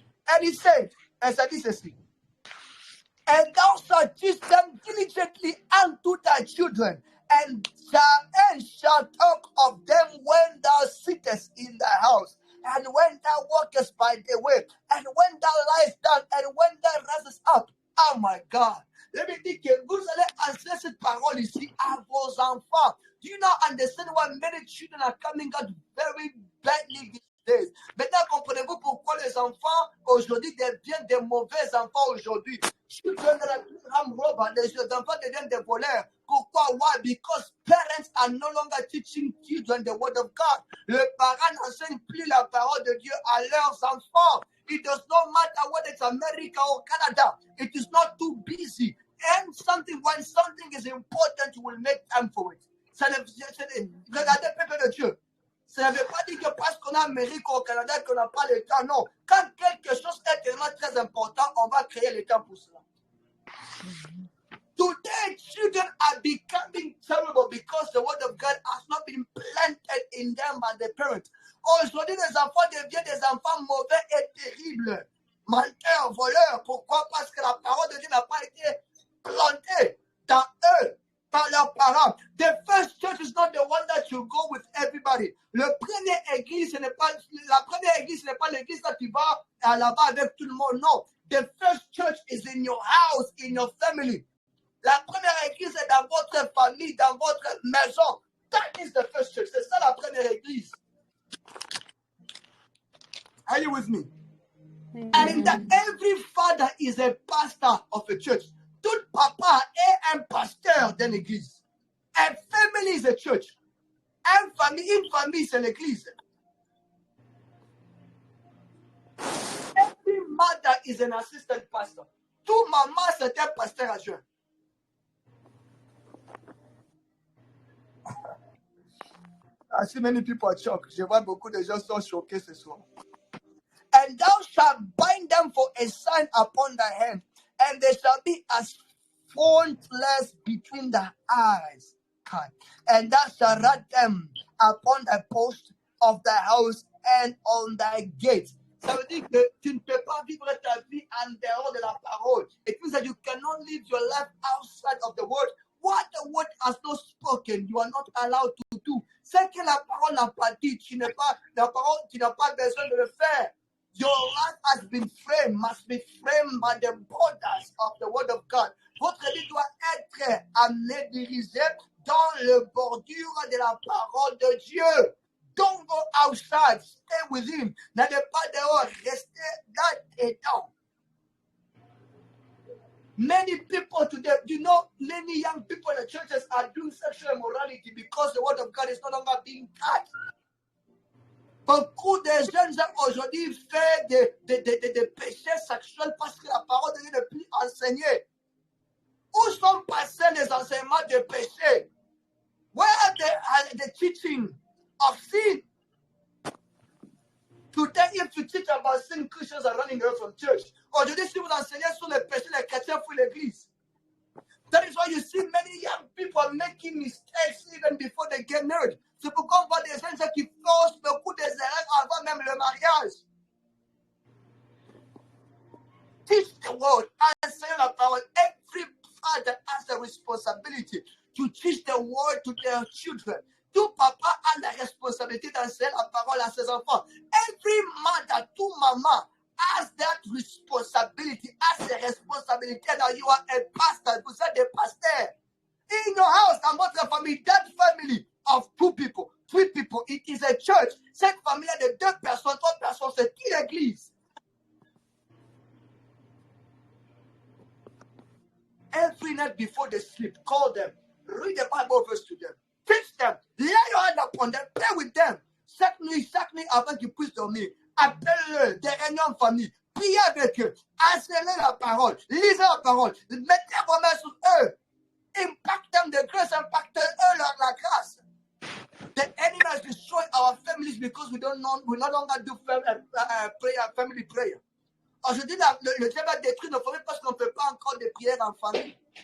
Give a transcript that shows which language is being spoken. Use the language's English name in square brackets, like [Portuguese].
[English] And he said, and [French] ça dit ceci, [English] and thou shalt teach them diligently unto thy children, and shalt talk of them when thou sittest in thy house, and when thou walkest by the way, and when thou liest down, and when thou risest up. Oh my God. Let me think, [French] vous allez enseigner cette parole ici à vos enfants. [English] Do you not understand why many children are coming out very badly these days? [French] Maintenant, comprenez-vous pourquoi les enfants aujourd'hui deviennent des mauvais enfants aujourd'hui? [English] Children that are robbers, [French] les enfants deviennent des voleurs. Pourquoi? [English] Why? Because parents are no longer teaching children the word of God. [French] Les parents n'enseignent plus la parole de Dieu à leurs enfants. [English] It does not matter whether it's America or Canada. It is not too busy. And when something is important, you will make time for it. [French] Regardez le peuple de Dieu. Ça ne veut pas dire que parce qu'on a Amérique ou au Canada qu'on n'a pas le temps. Non. Quand quelque chose est tellement très important, on va créer le temps pour cela. [English] Today, Many children are becoming terrible because the word of God has not been planted in them by the parents. [French] Aujourd'hui, les enfants deviennent des enfants mauvais et terribles. Menteurs, voleurs. Pourquoi? Parce que la parole de Dieu n'a pas été plantée dans eux par leurs parents. [English] The first church is not the one that you go with everybody. [French] La première église, ce n'est pas l'église que tu vas là-bas avec tout le monde. Non. [English] The first church is in your house, in your family. [French] La première église est dans votre famille, dans votre maison. [English] That is the first church. [French] C'est ça la première église. [English] Are you with me? And in that, every father is a pastor of a church. [French] Tout papa est un pasteur d'une église. [English] A family is a church. [French] Une famille, c'est l'église. [English] Every mother is an assistant pastor. [French] Tout maman, c'est un pasteur adjoint. [English] I see many people are shocked. [French] Je vois beaucoup de gens sont choqués ce soir. [English] And thou shalt bind them for a sign upon thy hand, and they shall be as frontlets between the eyes. And thou shalt write them upon the post of thy house and on thy gates. [French] Ça veut dire que tu ne peux pas vivre ta vie en dehors de la parole. [English] It means that you cannot live your life outside of the word. What the word has not spoken, you are not allowed to do. [French] Ce que la parole n'a pas dit, tu n'as pas besoin de le faire. [English] Your life has been framed, must be framed by the borders of the word of God. [French] Votre vie doit être amenée, dirigée dans le bordure de la parole de Dieu. [English] Don't go outside, stay with him. [French] N'allez pas dehors, restez là dedans. [English] Many people today, many young people in the churches are doing sexual immorality because the word of God is no longer being taught. [French] Beaucoup de jeunes gens aujourd'hui font des péchés sexuels parce que la parole de Dieu n'est plus enseignée. Où sont passés les enseignements de péché? [English] Where are the teaching of sin? Today, if you teach about sin, Christians are running away from church. [French] Aujourd'hui, si vous enseignez sur les péchés, les chrétiens fuient l'église. [English] That is why you see many young people making mistakes even before they get married. [French] C'est pourquoi on voit des gens qui font beaucoup d'erreurs avant même le mariage. [English] Teach the word, [French] enseigne la parole. [English] Every father has a responsibility to teach the word to their children. [French] Tout papa a la responsabilité d'enseigner la parole à ses enfants. [English] Every mother, [French] tout maman [English] has that responsibility, has a responsibility that you are a pastor. [French] Vous êtes des pasteurs. [English] In your house, [French] dans votre famille, [English] that family of 2 people, 3 people, it is a church. [French] Cette famille de 2 personnes, 3 personnes, c'est une église. [English] Every night before they sleep, call them, read the Bible verse to them, teach them, lay your hand upon them, pray with them. [French] Chaque nuit avant qu'ils puissent dormir, appelle-le, des réunions en famille, priez avec eux, enseignez la parole, lisez la parole, mettez vos mains sur eux, [English] impact them, the grace, [French] impact eux la grâce. [English] The enemy has destroyed our families because we no longer do family prayer. [French] Aujourd'hui, le diable a détruit nos familles parce qu'on ne fait pas encore des prières en famille.